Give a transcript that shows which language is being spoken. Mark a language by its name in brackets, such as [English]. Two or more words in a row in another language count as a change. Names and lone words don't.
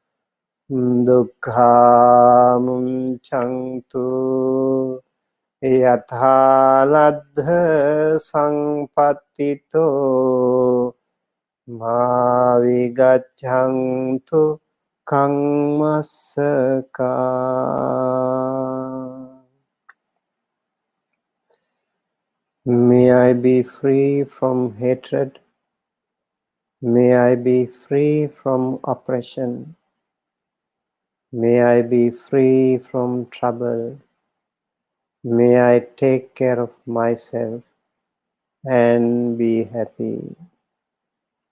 [Pali] Dukkha Munchantu Yatha Ladha Sampattito Ma Vigachantu Kangmasaka. [English] May I be free from hatred. May I be free from oppression. May I be free from trouble. May I take care of myself and be happy.